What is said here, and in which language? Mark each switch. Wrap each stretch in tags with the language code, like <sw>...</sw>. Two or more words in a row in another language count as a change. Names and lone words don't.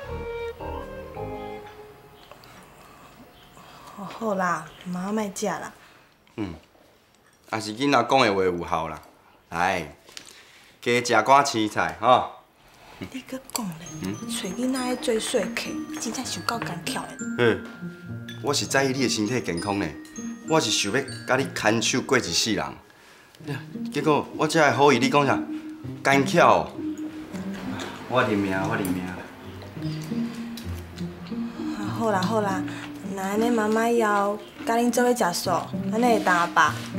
<nan>好啦，妈莫食啦。也是囡仔讲的话有效啦。来，加食寡青菜吼，你搁讲咧，找囡仔做细客，真正是有够干巧的。嘿，我是在意你的身体健康呢，我是想要甲你牵手过一世人。结果我才会好意你讲啥？干巧哦。我认命，我认命。好啦好啦，那安尼妈妈以后甲恁做伙食素，安尼会当阿爸。</nan>